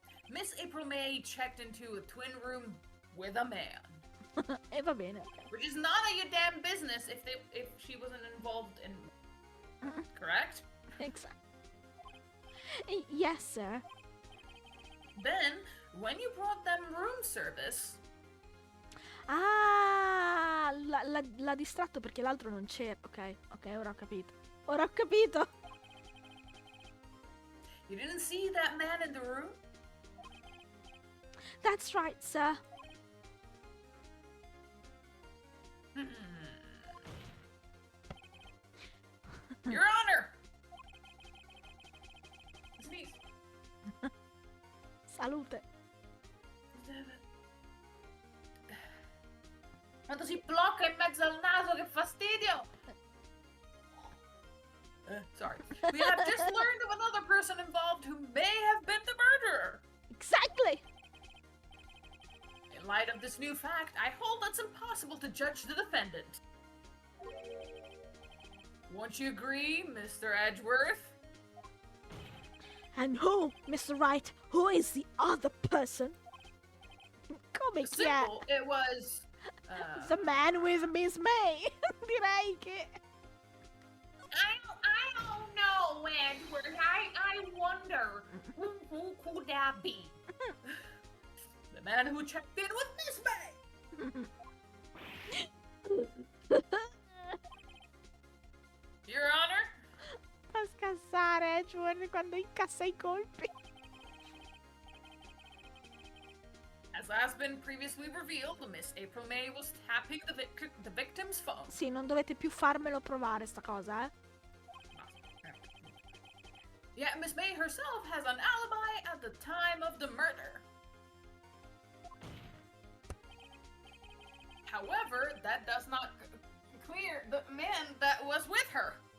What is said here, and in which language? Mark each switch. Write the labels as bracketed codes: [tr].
[en] Miss April May checked into a twin room with a man. [it] E va bene, ok. [en] Which is none of your damn business if she wasn't involved in... Correct? Exactly. Yes, sir. Then, when you brought them room service... [it] Ah, l'ha distratto perché l'altro non c'era. Ok, ora ho capito. Ora ho capito. [en] You didn't see that man in the room? That's right, sir. Your Honor! Sneeze. [it] Salute. Quando si blocca in mezzo al naso, che fastidio! [en] Sorry. We have just learned of another person involved who may have been the murderer. Exactly. In light of this new fact, I hold it's impossible to judge the defendant. Won't you agree, Mr. Edgeworth? And who, Mr. Wright, who is the other person? [it] Come chi è? [en] Simple, it was... The man with Miss May. [it] Direi che... [en] I don't know, Edgeworth. I wonder, who could that be? The man who checked in with Miss May! Your Honor? [it] Fa scassare Edgeworth quando incassa I colpi. [en] As has been previously revealed, Miss April May was tapping the victim's phone. [it] Sì, non dovete più farmelo provare sta cosa, eh. [en] Yet Miss May herself has an alibi at the time of the murder. However, that does not clear the man that was with her.